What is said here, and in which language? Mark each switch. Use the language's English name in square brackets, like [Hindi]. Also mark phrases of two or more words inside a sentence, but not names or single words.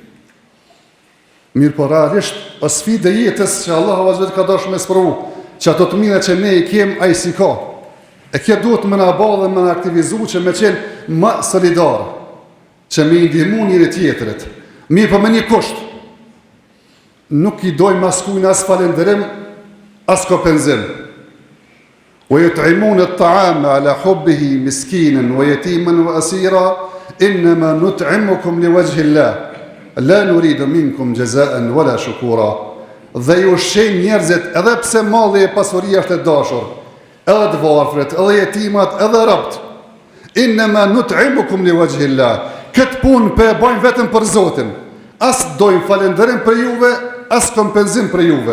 [Albanian] Mirë po realisht është sfidë e jetës që Allahu [Arabic] عز وجل [Albanian] ka dashur me sprovu, që ato të mira që ne i kem ai si ka. E kjo duhet më na bëj dhe më na aktivizu që me qenë më solidar, që me i ndihmu njëri tjetrit. Mirë po me një kusht. Nuk i doj maskujnë as falënderim, as kompenzim. [Arabic] ويطعمون الطعام على حبه مسكينا ويتيما وأسيرا، إنما نطعمكم لوجه الله. لا نريد منكم جزاء ولا شكورا. [Albanian] Dhe ju ushqejnë njerëzit edhe pse malli e pasuria është e dashur, edhe të varfrit, edhe jetimat, edhe robt. [Arabic] إنما نطعمكم لوجه الله. [Albanian] Këtë punë për e bajnë vetëm për Zotin. As dojnë falënderim për juve, as kompenzim për juve.